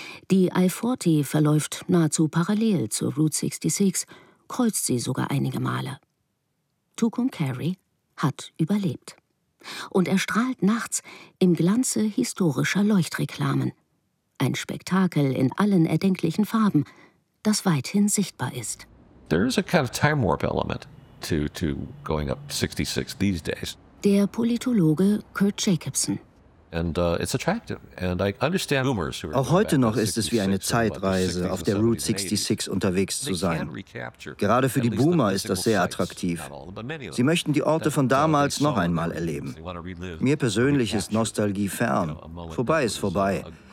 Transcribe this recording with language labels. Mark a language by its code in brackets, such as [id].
[de] Die I-40 verläuft nahezu parallel zur Route 66, kreuzt sie sogar einige Male. Tucumcari hat überlebt. Und erstrahlt nachts im Glanze historischer Leuchtreklamen. Ein Spektakel in allen erdenklichen Farben, das weithin sichtbar ist. [en] There is a kind of time warp element to going up 66 these days. [de] Der Politologe Kurt Jacobson. Auch heute noch ist es wie eine Zeitreise, auf der Route 66 unterwegs zu sein. Gerade für die Boomer ist das sehr attraktiv. Sie möchten die Orte von damals noch einmal erleben. Mir persönlich ist Nostalgie fern. Vorbei ist vorbei.